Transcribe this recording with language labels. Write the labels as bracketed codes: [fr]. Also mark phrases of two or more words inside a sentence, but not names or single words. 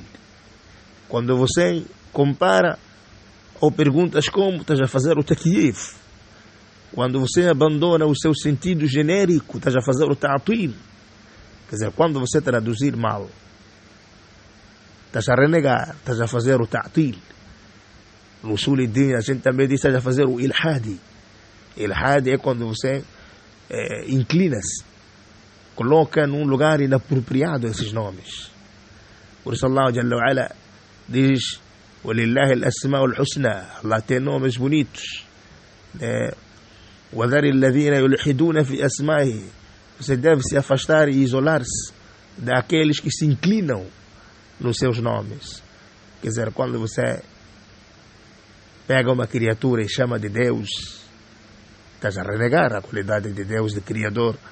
[pt] Quando você compara ou perguntas como, estás a fazer o takyif. Quando você abandona o seu sentido genérico, estás a fazer o ta'til. Quer dizer, quando você traduzir mal, estás a renegar, estás a fazer o ta'til. No [ar] أصول الدين [pt] a gente também diz, estás a fazer o ilhadi. Ilhadi é quando você inclina-se, coloca num lugar inapropriado esses nomes. Por isso [ar] الله جل وعلا [pt] diz, [ar] وَلِلَّهِ الْأَسْمَاءُ الْحُسْنَى, [pt] Allah tem nomes bonitos. [ar] وَذَرِ الَّذِينَ يُلْحِدُونَ فِي أَسْمَائِهِ, [pt] você deve se afastar e isolar-se daqueles que se inclinam nos seus nomes. Quer dizer, quando você pega uma criatura e chama de Deus, estás a renegar a qualidade de Deus, de Criador.